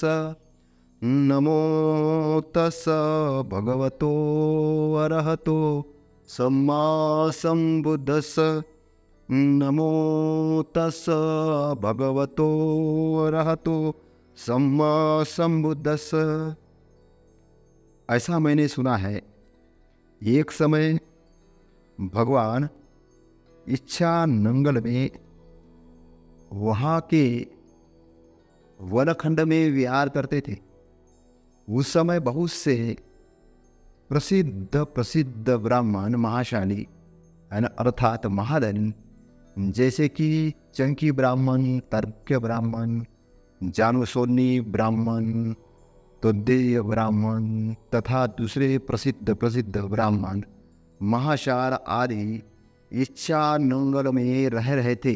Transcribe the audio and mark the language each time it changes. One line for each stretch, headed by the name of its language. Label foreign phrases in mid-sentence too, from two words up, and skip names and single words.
Pali: नमो तस् भगवतो अरहतो सम्मा संबुद्धस्स। नमो तस् भगवतो अरहतो सम्मा संबुद्धस्स।
Hindi: ऐसा मैंने सुना है, एक समय भगवान इच्छा नंगल में वहाँ के वनखंड में विहार करते थे। उस समय बहुत से प्रसिद्ध प्रसिद्ध ब्राह्मण महाशाली अर्थात महाधनी, जैसे कि चंकी ब्राह्मण, तर्क्य ब्राह्मण, जानुसोनी ब्राह्मण, तोद्देय ब्राह्मण तथा दूसरे प्रसिद्ध प्रसिद्ध ब्राह्मण महाशाल आदि इच्छा नंगल में रह रहे थे।